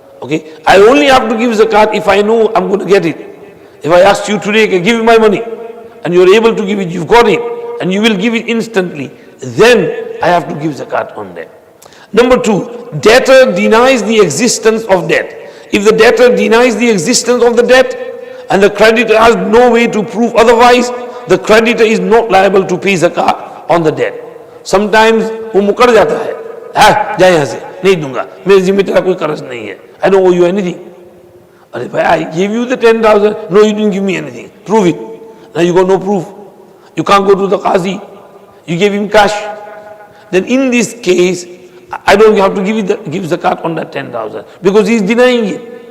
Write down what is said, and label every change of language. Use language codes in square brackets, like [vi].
[en] Okay, I only have to give zakat if I know I'm going to get it. If I ask you today, give me my money, and you're able to give it, you've got it, and you will give it instantly, then I have to give zakat on that. Number 2, debtor denies the existence of debt. If the debtor denies the existence of the debt, and the creditor has no way to prove otherwise, the creditor is not liable to pay zakat on the debt. Sometimes [hi] वो मुकर जाता है, जा यहाँ से, नहीं दूंगा, मेरे जिम्मे तेरा कोई कर्ज नहीं है. [en] I don't owe you anything. [hi] अरे भाई, [en] I gave you the 10,000. No, you didn't give me anything. Prove it. Now you got no proof. You can't go to the qazi. You gave him cash. Then in this case, I don't have to give zakat on that 10,000 because he is denying it.